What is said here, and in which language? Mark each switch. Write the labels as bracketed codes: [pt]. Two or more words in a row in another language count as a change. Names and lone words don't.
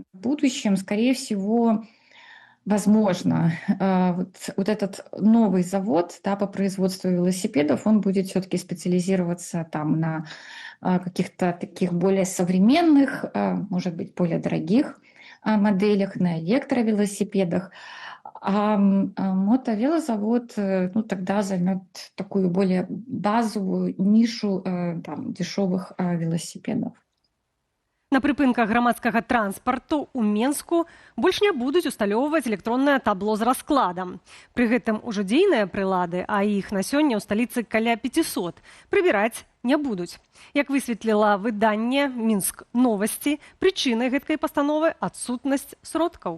[ru] В будущем, скорее всего, возможно, вот этот новый завод, да, по производству велосипедов, он будет все-таки специализироваться там на каких-то таких более современных, может быть, более дорогих моделях, на электровелосипедах. Мотовелозавод, ну, тогда займет такую более базовую нишу там, дешевых велосипедов. [be] На прыпынках грамадскага транспарту ў Менску больш не будуць усталёўваць электроннае табло з раскладам. Пры гэтым ужо дзейныя прылады, а іх на сёння ў сталіцы каля 500, прыбіраць не будуць. Як высветліла выданне «Мінск новасці», прычынай гэткай пастановы адсутнасць сродкаў.